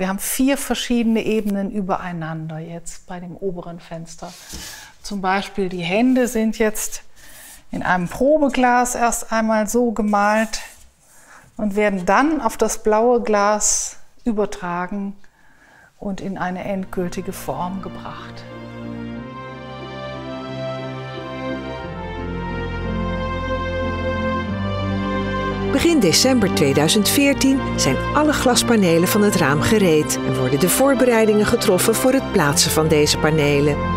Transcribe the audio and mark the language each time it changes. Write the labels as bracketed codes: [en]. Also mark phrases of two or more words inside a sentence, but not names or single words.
[de] Wir haben 4 verschiedene Ebenen übereinander jetzt bei dem oberen Fenster. Zum Beispiel die Hände sind jetzt in einem Probeglas erst einmal so gemalt und werden dann auf das blaue Glas übertragen und in eine endgültige Form gebracht. [nl] Begin december 2014 zijn alle glaspanelen van het raam gereed en worden de voorbereidingen getroffen voor het plaatsen van deze panelen.